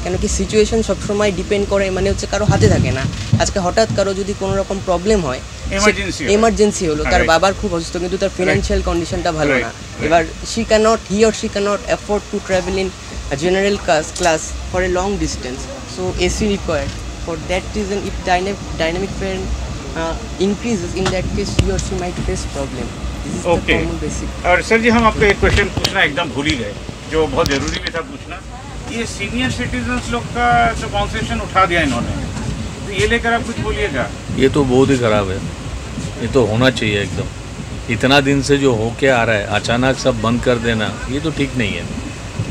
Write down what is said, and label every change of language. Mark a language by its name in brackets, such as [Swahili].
[Bangla] কেন কি, সিচুয়েশন সবসময় ডিপেন্ড করে, মানে হচ্ছে কারো হাতে থাকে না। আজকে হঠাৎ কারো যদি কোনো রকম প্রবলেম হয়, এমার্জেন্সি হলো, তার বাবার খুব অসুস্থ কিন্তু তার ফিনান্সিয়াল কন্ডিশনটা ভালো না, এবার [English] He or she cannot afford to travel in general class for a long distance, so AC required. For that reason if dynamic fare increases, in that case he or she might face problem. Okay. [Hindi] और sir जी, हम आपको एक question पूछना एकदम भूल ही गए, जो बहुत ज़रूरी भी था पूछना। ये सीनियर सिटीजन्स लोग का जो कॉन्सेशन उठा दिया इन्होंने, तो ये लेकर आप कुछ बोलिएगा। ये तो बहुत ही ख़राब है, ये तो होना चाहिए एकदम। इतना दिन से जो होके आ रहा है, अचानक सब बंद कर देना, ये तो ठीक नहीं है।